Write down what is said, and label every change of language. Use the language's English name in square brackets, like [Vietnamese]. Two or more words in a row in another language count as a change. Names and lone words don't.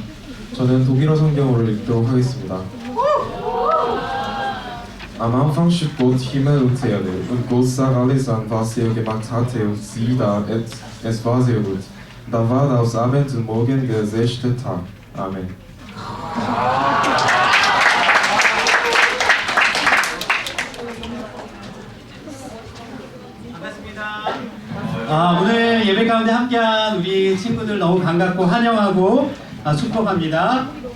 [Korean] 저는 독일어 성경으로 읽도록 하겠습니다. [German] Am Anfang schuf Gott Himmel und Erde, und Gott sah alles an, was gemacht hatte, und sieh da, es war sehr gut. Da war das Abend und Morgen der 6. Tag. Amen. [Korean] 오늘 예배 가운데 함께한 우리 친구들 너무 반갑고 환영하고 축복합니다.